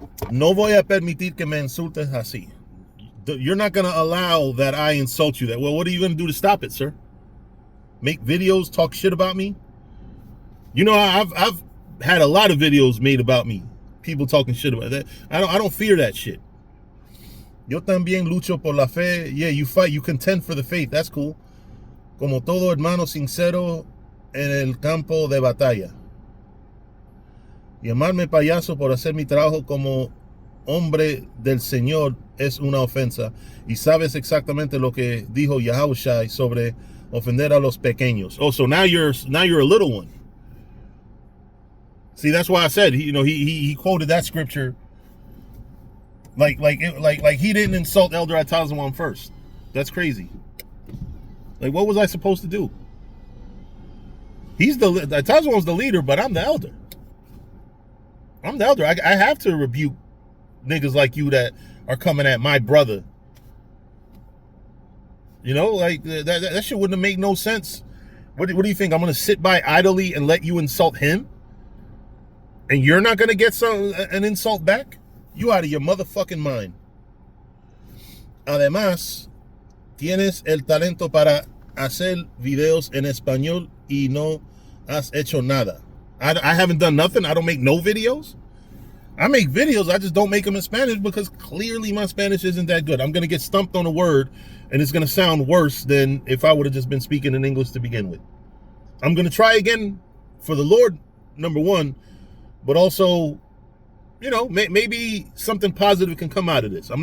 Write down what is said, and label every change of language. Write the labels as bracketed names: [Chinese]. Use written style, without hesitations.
[Spanish] No voy a permitir que me insultes así. [English] You're not going to allow that I insult you. That well, what are you going to do to stop it, sir? Make videos, talk shit about me? You know, I've had a lot of videos made about me. People talking shit about that. I don't fear that shit. [Spanish] Yo también lucho por la fe. [English] Yeah, you fight, you contend for the faith. That's cool. [Spanish] Como todo hermano sincero en el campo de batalla. Llamarme payaso por hacer mi trabajo como hombre del Señor es una ofensa. Y sabes exactamente lo que dijo Yahushua sobre ofender a los pequeños. [English] Oh, so now you're a little one. See, that's why I said he quoted that scripture like he didn't insult Elder Atazwan first. That's crazy. Like, what was I supposed to do? Atazwan's the leader, but I'm the elder. I'm the elder. I have to rebuke niggas like you that are coming at my brother. You know, like that shit wouldn't have made no sense. What do you think? I'm gonna sit by idly and let you insult him? And you're not gonna get an insult back? You out of your motherfucking mind. [Spanish] Además, tienes el talento para hacer videos en español y no has hecho nada. [English] I haven't done nothing. I don't make no videos. I make videos. I just don't make them in Spanish because clearly my Spanish isn't that good. I'm going to get stumped on a word and it's going to sound worse than if I would have just been speaking in English to begin with. I'm going to try again for the Lord, number one, but also, you know, maybe something positive can come out of this.